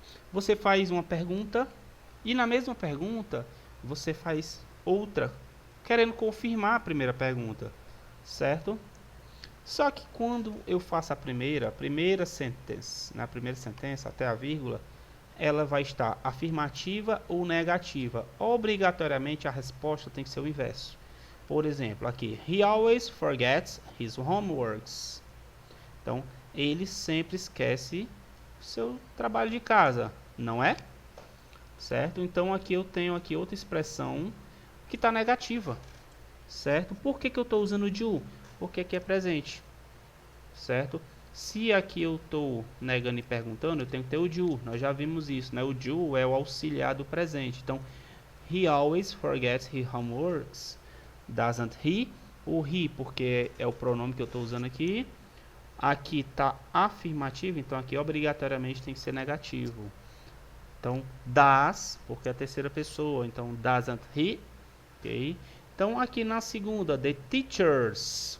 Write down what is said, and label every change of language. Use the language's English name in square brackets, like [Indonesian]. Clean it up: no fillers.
[Portuguese] Você faz uma pergunta e na mesma pergunta você faz outra, querendo confirmar a primeira pergunta, certo? Só que quando eu faço a primeira sentença, na primeira sentença até a vírgula, ela vai estar afirmativa ou negativa. Obrigatoriamente a resposta tem que ser o inverso. Por exemplo, aqui, [English] he always forgets his homeworks. [Portuguese] Então, ele sempre esquece o seu trabalho de casa, não é? Certo? Então, aqui eu tenho aqui outra expressão que está negativa, certo? Por que eu estou usando do? Porque aqui é presente, certo? Se aqui eu estou negando e perguntando, eu tenho que ter o do. Nós já vimos isso, né? O do é o auxiliar do presente. [English] Então, he always forgets his homeworks. Doesn't he? [Portuguese] O he, porque é o pronome que eu estou usando aqui. Aqui está afirmativo, então aqui obrigatoriamente tem que ser negativo. Então, does, porque é a terceira pessoa. Então, [English] doesn't he? [Portuguese] Ok? Então, aqui na segunda, [English] the teachers.